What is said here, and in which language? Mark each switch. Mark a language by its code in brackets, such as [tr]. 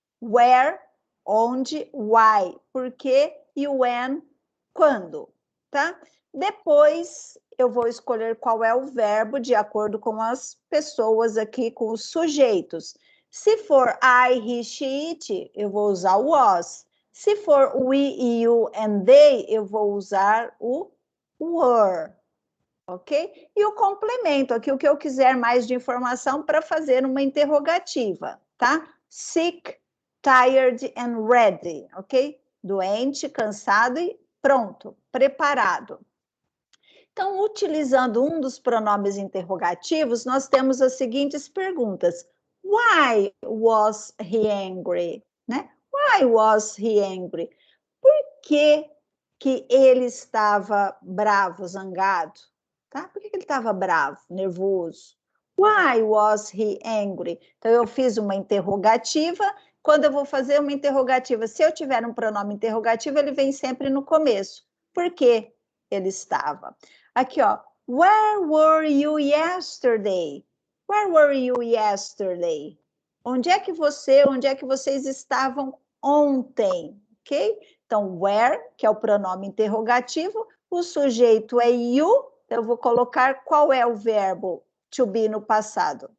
[pt] Where, onde, why, por quê e when, quando, tá? Depois eu vou escolher qual é o verbo de acordo com as pessoas aqui, com os sujeitos. Se for I, he, she, it, eu vou usar o was. Se for we, you and they, eu vou usar o were. Ok? E o complemento, aqui o que eu quiser mais de informação para fazer uma interrogativa, tá? [en] Sick, tired and ready, ok? [pt] Doente, cansado e pronto, preparado. Então, utilizando um dos pronomes interrogativos, nós temos as seguintes perguntas. [en] Why was he angry? Né? Why was he angry? [pt] Por que ele estava bravo, zangado? Tá? Por que ele estava bravo, nervoso? [en] Why was he angry? [pt] Então, eu fiz uma interrogativa. Quando eu vou fazer uma interrogativa, se eu tiver um pronome interrogativo, ele vem sempre no começo. Por que ele estava? Aqui, ó. [en] Where were you yesterday? Where were you yesterday? [pt] Onde é que vocês estavam ontem? Ok? Então, where, que é o pronome interrogativo, o sujeito é you, eu vou colocar qual é o verbo to be no passado.